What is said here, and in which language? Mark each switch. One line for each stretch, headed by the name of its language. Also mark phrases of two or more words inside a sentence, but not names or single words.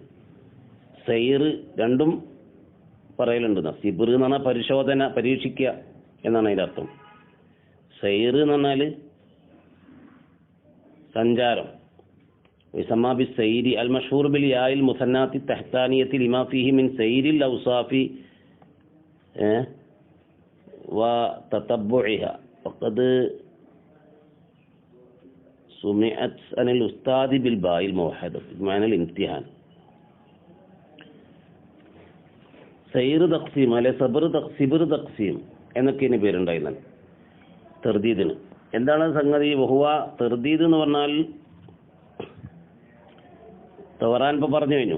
Malayalam: സൈർ രണ്ടും പറയലുണ്ട്. സിബിർ എന്ന് പറഞ്ഞാൽ പരിശോധന, പരീക്ഷിക്കുക എന്നാണ് അതിൻ്റെ അർത്ഥം. സൈർ എന്ന് പറഞ്ഞാൽ സഞ്ചാരം.
Arabic: ويسمى بالسير المشهور بالياء المثناة التحتانية لما فيه من سير الأوصاف وتتبعها وقد سمعت عن الأستاذ بالباء الموحدة بمعنى الامتحان. سير تقسيم
Malayalam: അല്ലെ
Arabic: سبر تقسيم
Malayalam: എന്നൊക്കെയാണ് പേരുണ്ടായിരുന്നത് തെർദീദിന്. എന്താണ് സംഗതി?
Arabic: وهو ترديد
Malayalam: എന്ന് പറഞ്ഞാൽ തവറാൻ ഇപ്പോൾ പറഞ്ഞു കഴിഞ്ഞു.